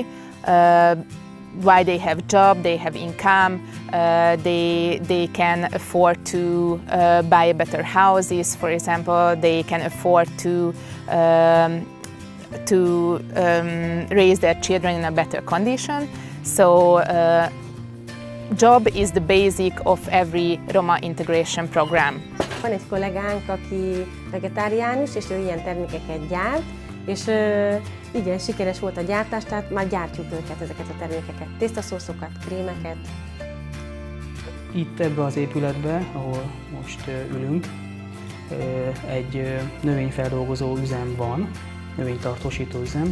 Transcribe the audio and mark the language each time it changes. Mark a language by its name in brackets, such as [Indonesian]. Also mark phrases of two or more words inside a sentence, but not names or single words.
[English] While they have job, they have income, they can afford to buy better houses, for example. They can afford to raise their children in a better condition. So job is the basic of every Roma integration program. [Hungarian] Van egy kollégánk, aki vegetáriánus, és ő ilyen termékeket gyárt, és igen, sikeres volt a gyártás, tehát már gyártjuk ezeket a termékeket, tésztaszószokat, krémeket. Itt ebbe az épületbe, ahol most ülünk, egy növényfeldolgozó üzem van, növénytartósító üzem.